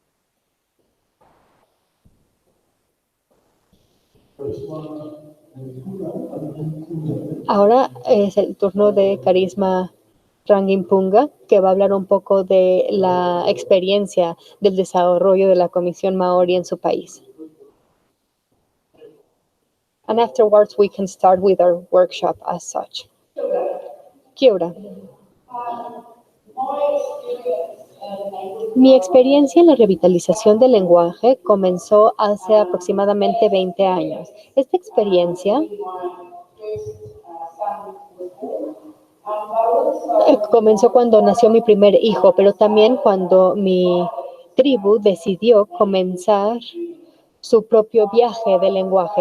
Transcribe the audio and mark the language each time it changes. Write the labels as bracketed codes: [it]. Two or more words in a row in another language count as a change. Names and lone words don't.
[es] Ahora es el turno de Carisma Rangimpunga, que va a hablar un poco de la experiencia del desarrollo de la Comisión Maori en su país. [en] And afterwards we can start with our workshop as such. [mi] Kia ora. [es] Mi experiencia en la revitalización del lenguaje comenzó hace aproximadamente 20 años. Esta experiencia comenzó cuando nació mi primer hijo, pero también cuando mi tribu decidió comenzar su propio viaje de lenguaje.